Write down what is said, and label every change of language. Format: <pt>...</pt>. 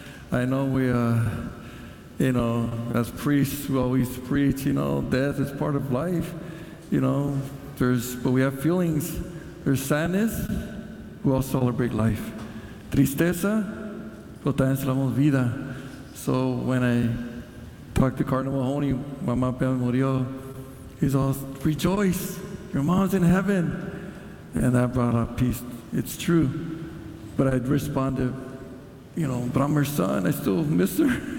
<en>I know we, you know, as priests, we always preach, you know, death is part of life, you know. But we have feelings. There's sadness, we all celebrate life.</en> <es>Tristeza, pero también celebramos vida.</es> <en>So when I talked to Cardinal Mahoney,</en> <es>mamá murió,</es> <en>he's all, rejoice, your mom's in heaven. And that brought up peace. It's true. But I'd responded, you know, but I'm her son, I still miss her.</en>